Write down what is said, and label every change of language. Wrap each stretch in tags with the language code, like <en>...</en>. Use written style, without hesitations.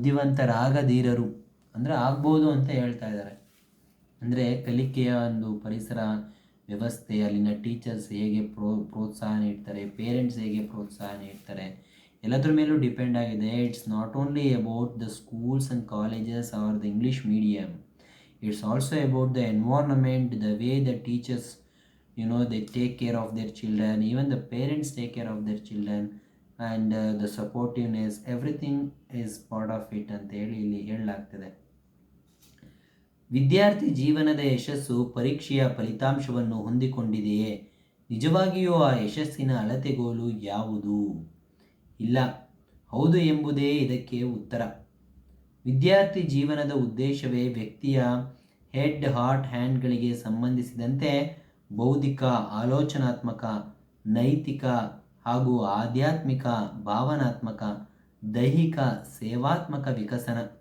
<kn>ಬುದ್ಧಿವಂತರಾಗದಿರರು ಅಂದರೆ ಆಗ್ಬೋದು ಅಂತ ಹೇಳ್ತಾ ಇದ್ದಾರೆ. ಅಂದರೆ ಕಲಿಕೆಯ ಒಂದು ಪರಿಸರ ವ್ಯವಸ್ಥೆ, ಅಲ್ಲಿನ ಟೀಚರ್ಸ್ ಹೇಗೆ ಪ್ರೋತ್ಸಾಹ ನೀಡ್ತಾರೆ, ಪೇರೆಂಟ್ಸ್ ಹೇಗೆ ಪ್ರೋತ್ಸಾಹ ನೀಡ್ತಾರೆ, ಎಲ್ಲದ್ರ ಮೇಲೂ ಡಿಪೆಂಡ್ ಆಗಿದೆ.</kn> <en>It's not only about the schools and colleges or the English medium. It's also about the environment, the way the teachers, they take care of their children, even the parents take care of their children, and the supportiveness, everything is part of it</en> <kn>ಅಂತ ಇಲ್ಲಿ ಹೇಳಲಾಗ್ತದೆ. ವಿದ್ಯಾರ್ಥಿ ಜೀವನದ ಯಶಸ್ಸು ಪರೀಕ್ಷೆಯ ಫಲಿತಾಂಶವನ್ನು ಹೊಂದಿಕೊಂಡಿದೆಯೇ? ನಿಜವಾಗಿಯೂ ಆ ಯಶಸ್ಸಿನ ಅಳತೆಗೋಲು ಯಾವುದು? ಇಲ್ಲ, ಹೌದು ಎಂಬುದೇ ಇದಕ್ಕೆ ಉತ್ತರ. ವಿದ್ಯಾರ್ಥಿ ಜೀವನದ ಉದ್ದೇಶವೇ ವ್ಯಕ್ತಿಯ ಹೆಡ್, ಹಾರ್ಟ್, ಹ್ಯಾಂಡ್ಗಳಿಗೆ ಸಂಬಂಧಿಸಿದಂತೆ ಬೌದ್ಧಿಕ, ಆಲೋಚನಾತ್ಮಕ, ನೈತಿಕ ಹಾಗೂ ಆಧ್ಯಾತ್ಮಿಕ, ಭಾವನಾತ್ಮಕ, ದೈಹಿಕ, ಸೇವಾತ್ಮಕ ವಿಕಸನ.</kn>